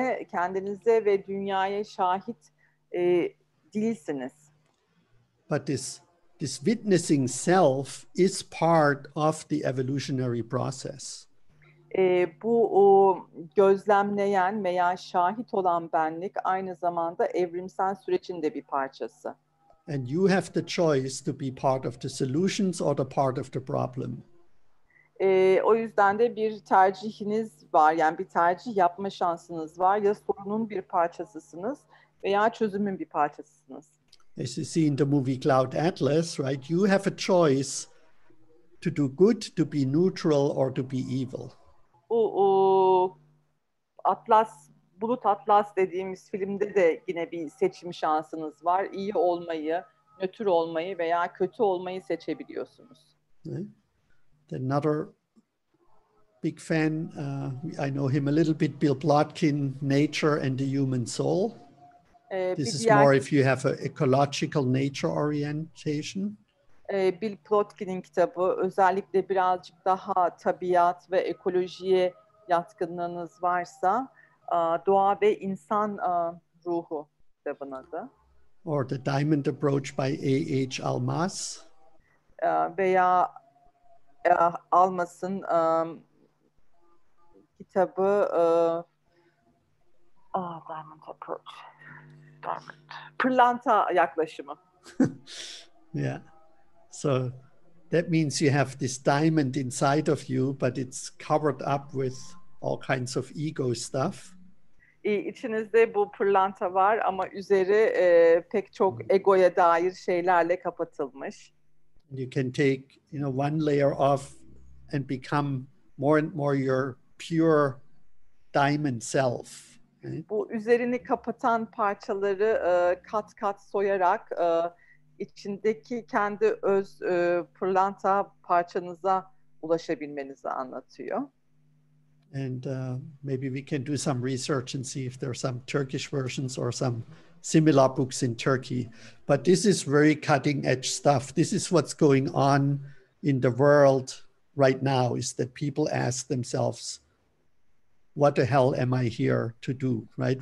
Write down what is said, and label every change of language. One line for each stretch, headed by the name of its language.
Turkish: Kendinize ve dünyaya şahit değilsiniz.
English: But this witnessing self is part of the evolutionary process.
Turkish: Bu gözlemleyen veya şahit olan benlik aynı zamanda evrimsel sürecin de bir parçası.
English: And you have the choice to be part of the solutions or the part of the problem.
Turkish: O yüzden de bir tercihiniz var. Yani bir tercih yapma şansınız var. Ya sorunun bir parçasısınız veya çözümün bir parçasısınız.
English: As you see in the movie Cloud Atlas, right? You have a choice to do good, to be neutral, or to be evil.
Turkish: Bu Bulut Atlas dediğimiz filmde de yine bir seçim şansınız var. İyi olmayı, nötr olmayı veya kötü olmayı seçebiliyorsunuz.
English: Right? Another big fan, I know him a little bit, Bill Plotkin, Nature and the Human Soul. This is more if you have an ecological nature orientation.
Turkish: Bill Plotkin'in kitabı özellikle birazcık daha tabiat ve ekolojiye yatkınlığınız varsa, Doğa ve İnsan Ruhu kitabın adı.
English: Or The Diamond Approach by A.H. Almaz.
Turkish: Veya Almas'ın kitabı Diamond Approach. Pırlanta yaklaşımı.
English: Yeah. So that means you have this diamond inside of you, but it's covered up with all kinds of ego stuff.
Turkish: İçinizde bu pırlanta var ama üzeri pek çok egoya dair şeylerle kapatılmış.
English: You can take, one layer off and become more and more your pure diamond self. Right?
Turkish: Bu üzerini kapatan parçaları kat kat soyarak içindeki kendi öz pırlanta parçanıza ulaşabilmenizi anlatıyor.
English: And maybe we can do some research and see if there are some Turkish versions or some similar books in Turkey. But this is very cutting edge stuff. This is what's going on in the world right now, is that people ask themselves, what the hell am I here to do, right?